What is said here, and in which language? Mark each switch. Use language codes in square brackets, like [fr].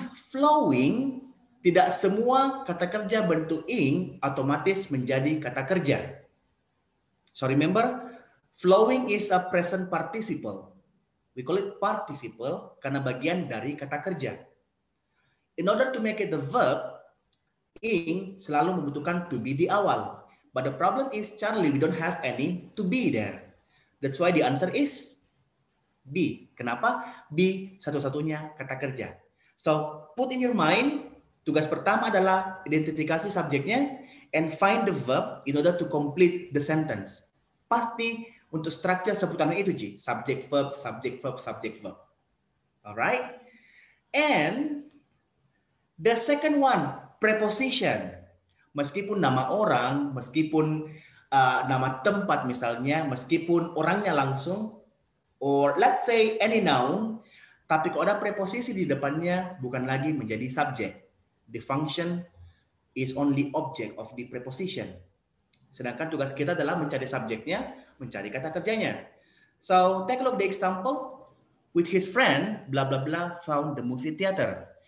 [id] Flowing, tidak semua kata kerja bentuk ing otomatis menjadi kata kerja. [en] So remember, flowing is a present participle. We call it participle [id] karena bagian dari kata kerja. [en] In order to make it the verb, ing [id] selalu membutuhkan [en] to be [id] di awal. [en] But the problem is, Charlie, we don't have any to be there. That's why the answer is B. [id] Kenapa? B satu-satunya kata kerja. [en] So, put in your mind, [id] tugas pertama adalah identifikasi subjeknya [en] and find the verb in order to complete the sentence. [id] Pasti untuk structure sebutannya itu, Ji. [en] Subject, verb, subject, verb, subject, verb. Alright? And the second one, preposition. [id] Meskipun nama orang, meskipun nama tempat misalnya, meskipun orangnya langsung, [en] or let's say any noun, [id] tapi kalau ada preposisi di depannya bukan lagi menjadi subjek. [en] The function is only object of the preposition. [id] Sedangkan tugas kita adalah mencari subjeknya, mencari kata kerjanya. [en] So take a look the example. With his friend, blah blah blah, found the movie theater.